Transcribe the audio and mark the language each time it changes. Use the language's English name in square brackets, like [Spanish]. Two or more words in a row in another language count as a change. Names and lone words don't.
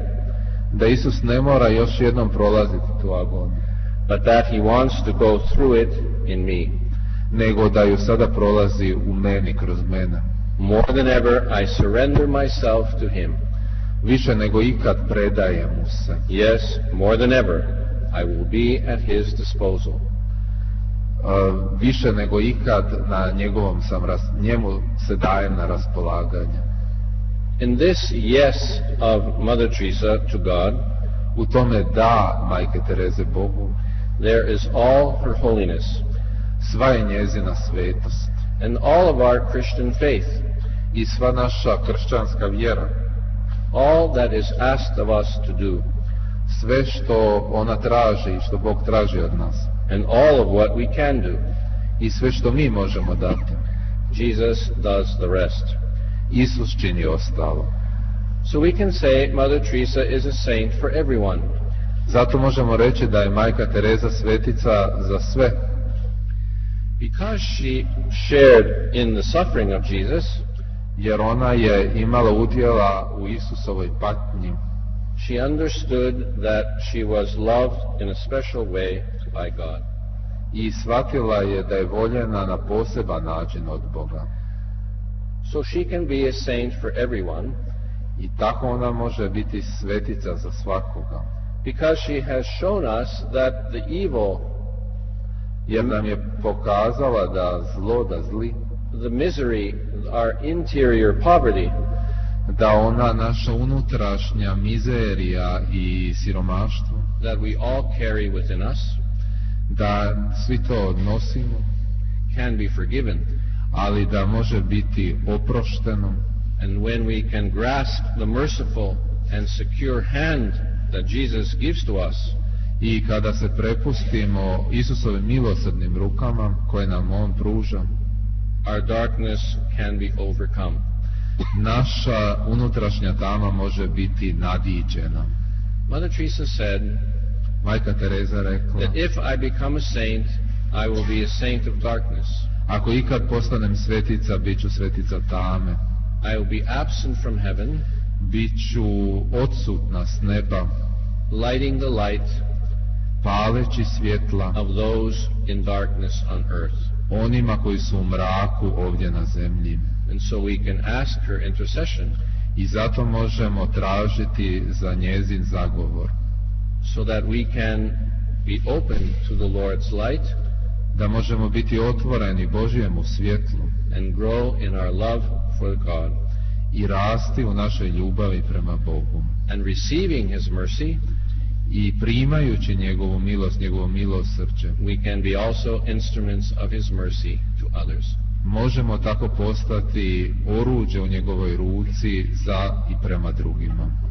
[Croatian] Da Isus ne mora još jednom prolaziti tu agoniju. [English] But that he wants to go through it in me. [Croatian] Nego da ju sada prolazi u meni, kroz mene. [English] More than ever I surrender myself to him. [Croatian] Više nego ikad predajem mu se. [English] Yes, more than ever I will be at his disposal. [Croatian] Više nego ikad na njegovom njemu se dajem na raspolaganje. [English] In this yes of Mother Teresa to God, [Croatian] u tome da Majke Tereze Bogu, [English] there is all her holiness. [Croatian] Sva je njezina svetost. [English] And all of our Christian faith. [Croatian] I sva naša kršćanska vjera. [English] All that is asked of us to do. [Croatian] Sve što ona traži i što Bog traži od nas. [English] And all of what we can do. [Croatian] I sve što mi možemo dati. [English] Jesus does the rest. [Croatian] Isus čini ostalo. [English] So we can say Mother Teresa is a saint for everyone. [Croatian] Zato možemo reći da je Majka Tereza svetica za sve. [English] Because she shared in the suffering of Jesus, [Croatian] jer ona je imala udjela u Isusovoj patnji. [English] She understood that she was loved in a special way by God. [Croatian] I shvatila je da je voljena na poseban način od Boga. [English] So she can be a saint for everyone. [Croatian] I tako ona može biti svetica za svakoga. [English] Because she has shown us that the evil, [Croatian] Jer nam je pokazala da zlo, da zli, [English] the misery, our interior poverty, [Croatian] da ona naša unutrašnja mizerija i siromaštvo, [English] that we all carry within us, [Croatian] da svi to nosimo, [English] can be forgiven. [Croatian] ali da može biti oprošteno. [English] And when we can grasp the merciful and secure hand that Jesus gives to us, [Croatian] I kada se prepustimo Isusovim milosrdnim rukama koje nam On pruža, [English] our darkness can be overcome. [Croatian] naša unutrašnja tama može biti nadiđena. [English] Mother Teresa said [Croatian] Majka Tereza rekla, [English] that if I become a saint, I will be a saint of darkness. [Croatian] ako ikad postanem svetica, bit ću svetica tame, [English] I will be absent from heaven, [Croatian] bit ću odsutna s neba, [English] lighting the light [Croatian] paleći svjetla [English] of those in darkness on earth. [Croatian] onima koji su u mraku ovdje na zemlji. [English] And so we can ask her intercession [Croatian] I zato možemo tražiti za njezin zagovor, [English] so that we can be open to the Lord's light [Croatian] da možemo biti otvoreni Božjemu svjetlu [English] and grow in our love for God. [Croatian] i rasti u našoj ljubavi prema Bogu. [English] And receiving His mercy, [Croatian] I primajući njegovu milost, njegovo milosrđe, [English] we can be also instruments of His mercy to others. [Croatian] možemo tako postati oruđe u njegovoj ruci za i prema drugima.